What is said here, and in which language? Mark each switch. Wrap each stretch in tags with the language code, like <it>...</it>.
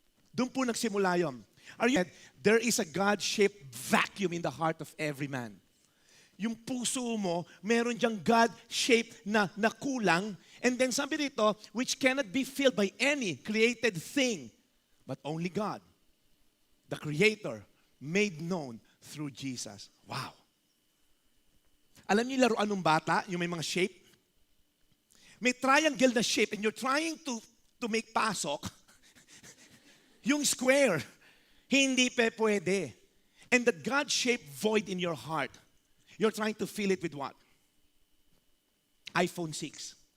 <tl>Doon po nagsimula yun.</tl> <en>There is a God-shaped vacuum in the heart of every man.</en> <tl>Yung puso mo, meron diyang God-shaped na kulang.</tl> <en>And then</en> <tl>sabi dito,</tl> <en>which cannot be filled by any created thing, but only God, the Creator, made known through Jesus. Wow.</en> <tl>Alam niyo laruan ng bata, yung may mga shape? May triangle na shape</tl> <en>and you're trying to make</en> <tl>pasok. Yung square, hindi pwede.</tl> <en>And the God-shaped void in your heart, you're trying to fill it with what? iPhone 6.</en>